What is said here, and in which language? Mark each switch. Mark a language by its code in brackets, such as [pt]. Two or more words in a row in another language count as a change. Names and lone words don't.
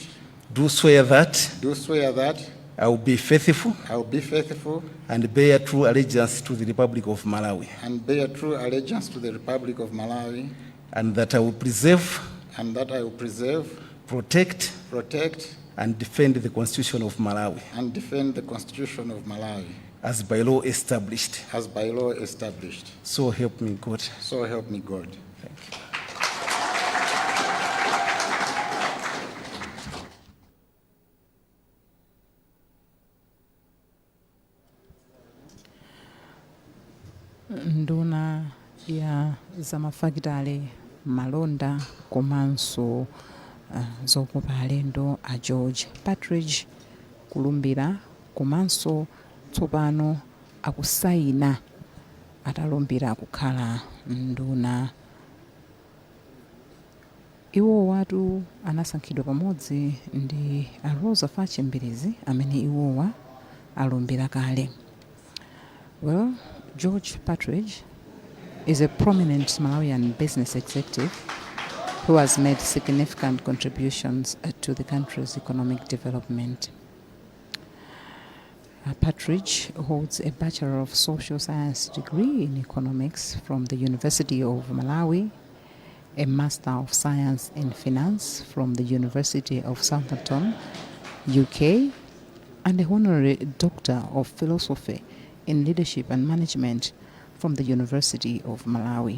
[en] do swear that I will be faithful and bear true allegiance to the Republic of Malawi and that I will preserve, protect, and defend the Constitution of Malawi as by law established. So help me God. Thank you. [ny] Nduna ya zamafakitale malonda komanso zokopa alendo a George Partridge kulumbira komanso tsopano akusayina atalumbira kukhala nduna. Iwo watu anasankhidwa pamodzi ndi a Rosa Fachembelezi amene iwowa alumbira kale. [en] Well, George Partridge is a prominent Malawian business executive who has made significant contributions to the country's economic development. Partridge holds a Bachelor of Social Science degree in economics from the University of Malawi, a Master of Science in Finance from the University of Southampton, UK, and a Honorary Doctor of Philosophy in Leadership and Management from the University of Malawi.